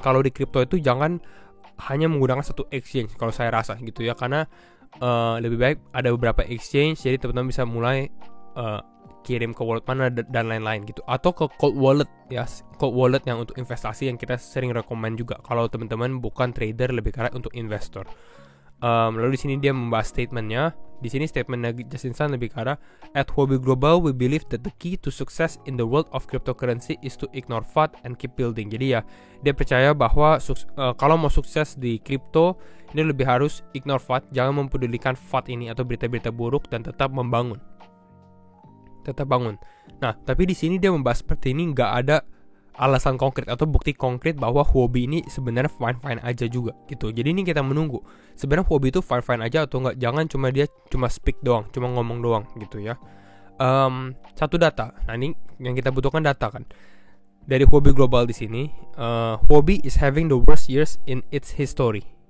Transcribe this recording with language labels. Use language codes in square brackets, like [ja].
[id] Kalau di crypto itu jangan hanya menggunakan satu exchange kalau saya rasa gitu ya, karena lebih baik ada beberapa exchange, jadi teman-teman bisa mulai kirim ke wallet mana dan lain-lain gitu, atau ke cold wallet ya, cold wallet yang untuk investasi yang kita sering rekomend juga kalau teman-teman bukan trader, lebih karena untuk investor. Lalu di sini dia membahas statementnya. Di sini statementnya Justin Sun lebih ke arah, [en] at Huobi Global we believe that the key to success in the world of cryptocurrency is to ignore FAT and keep building. [id] Jadi ya dia percaya bahwa kalau mau sukses di crypto ini lebih harus [en] ignore FAT, [id] jangan mempedulikan FAT ini atau berita-berita buruk, dan tetap membangun. Nah tapi di sini dia membahas seperti ini, nggak ada alasan konkret atau bukti konkret bahwa Huobi ini sebenarnya fine aja juga gitu. Jadi ini kita menunggu sebenarnya Huobi itu fine aja atau enggak. Jangan dia cuma speak doang, cuma ngomong doang gitu ya. Satu data. Nah ini yang kita butuhkan data kan. Dari Huobi Global di sini, [en] Huobi is having the worst years in its history.